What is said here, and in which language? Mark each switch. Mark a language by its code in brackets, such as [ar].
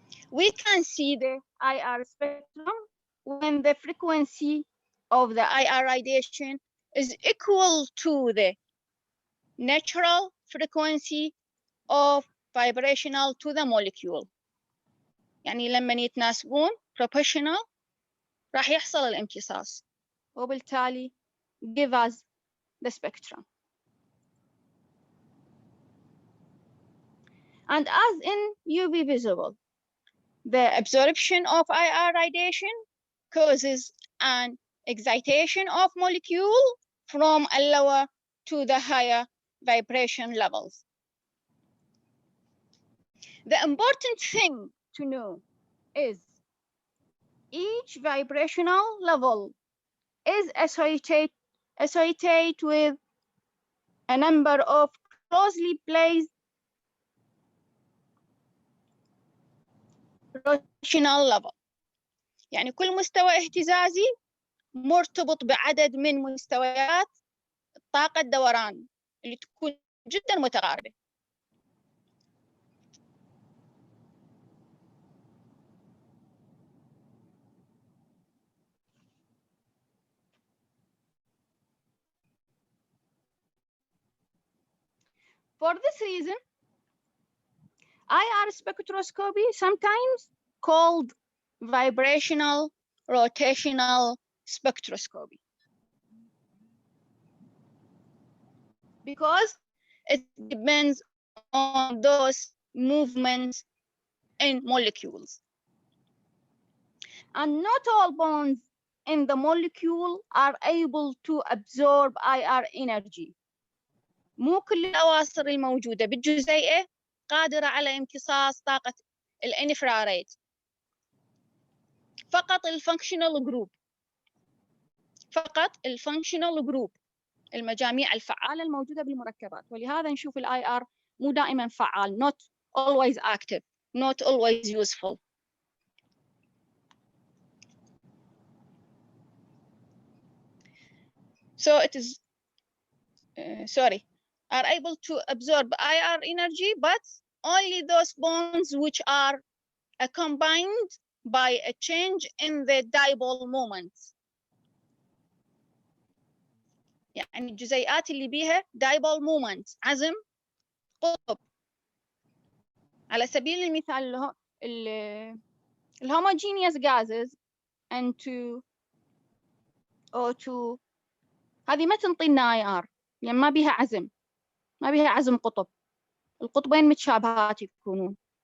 [en] We can see the IR spectrum when the frequency of the IR radiation is equal to the natural frequency of vibrational to the molecule. [ar] يعني لما يتناسبون [en] proportional [ar] راح يحصل الامتصاص، وبالتالي [en] give us the spectrum. And as in UV visible, the absorption of IR radiation causes an excitation of molecule from a lower to the higher vibration levels. The important thing to know is each vibrational level is associated with a number of closely placed rotational level. [ar] يعني كل مستوى اهتزازي مرتبط بعدد من مستويات طاقة الدوران اللي تكون جدا متقاربة. [en] For this reason, IR spectroscopy, sometimes called vibrational rotational spectroscopy, because it depends on those movements in molecules. And not all bonds in the molecule are able to absorb IR energy. [ar] مو كل الأواصر الموجودة بالجزيئة قادرة على امتصاص طاقة الانفراريد. فقط الفانكشنال جروب، فقط الفانكشنال جروب، المجاميع الفعالة الموجودة بالمركبات. ولهذا نشوف الاي ار مو دائما فعال، [en] not always active, not always useful. So it is are able to absorb IR energy, but only those bonds which are combined by a change in the dipole moment. [ar] يعني الجزيئات اللي بيها dipole moment، عزم قطب. على سبيل المثال الهوموجينيوس gases N2 O2 هذه ما تنطينا IR، يعني ما بيها عزم، ما بيها عزم قطب، القطبين متشابهات يكونون.